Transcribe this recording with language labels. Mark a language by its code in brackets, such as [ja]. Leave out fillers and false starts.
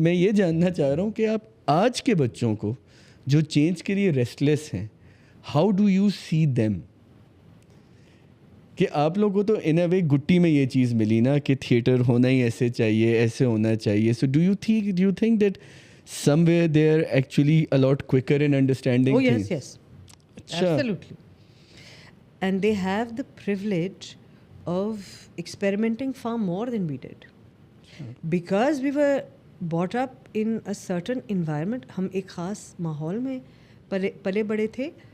[ur] میں یہ جاننا چاہ رہا ہوں کہ آپ آج کے بچوں کو جو چینج کے لیے ریسٹلیس ہیں, [en] How do you see them? [ur] کہ آپ لوگوں کو تو [en] in a way [ur] گٹی میں یہ چیز ملی نا کہ تھیٹر ہونا ہی ایسے چاہیے, ایسے ہونا چاہیے. [en] So do you think that somewhere they are actually a lot quicker in understanding things? Yes, absolutely. And they have the privilege of experimenting far more than we did. Because we were brought up in a certain environment. [ur] ہم ایک خاص ماحول میں پلے بڑے تھے.